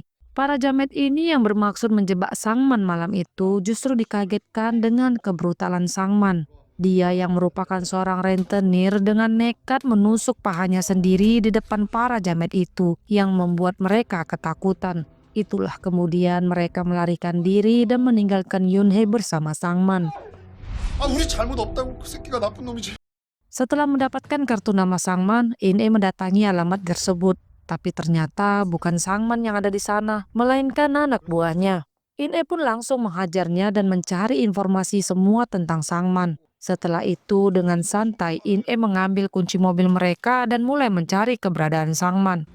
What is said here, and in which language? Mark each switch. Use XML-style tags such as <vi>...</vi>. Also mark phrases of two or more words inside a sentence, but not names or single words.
<id>Para jamet ini yang bermaksud menjebak Sangman malam itu justru dikagetkan dengan kebrutalan Sangman. Dia yang merupakan seorang rentenir dengan nekat menusuk pahanya sendiri di depan para jamet itu yang membuat mereka ketakutan. Itulah kemudian mereka melarikan diri dan meninggalkan Yunhei bersama Sangman.</id> <ko>우리 잘못 없다고 그 새끼가 나쁜 놈이지.</ko> <id>Setelah mendapatkan kartu nama Sangman, In-e mendatangi alamat tersebut. Tapi ternyata bukan Sangman yang ada di sana, melainkan anak buahnya. In-e pun langsung menghajarnya dan mencari informasi semua tentang Sangman. Setelah itu dengan santai, In-e mengambil kunci mobil mereka dan mulai mencari keberadaan Sangman.</id>